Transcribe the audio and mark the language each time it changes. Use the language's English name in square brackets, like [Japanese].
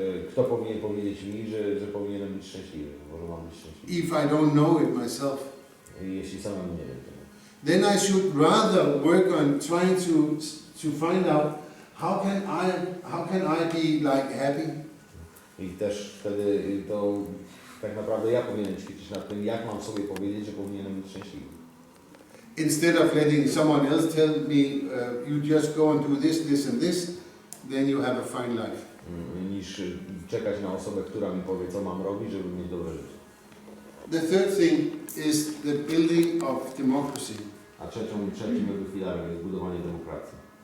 [Polish] Kto powinien powiedzieć mi, że powinienem być szczęśliwy, może mam być szczęśliwy. [English] If I don't know it myself, [Polish] Jeśli samemu nie wiem tego. [English] then I should rather work on trying to find out how can I be like happy? [Polish] I też wtedy to tak naprawdę ja powinienem ćwiczyć nad tym, jak mam sobie powiedzieć, że powinienem być szczęśliwy. [English] Instead of letting someone else tell me, you just go and do this, this and this, then you have a fine life. [Polish] Niż czekać na osobę, która mi powie, co mam robić, żeby mieć dobre życie. [English] The third thing is the building of democracy, [Polish] A trzecim jego filarem jest budowanie demokracji.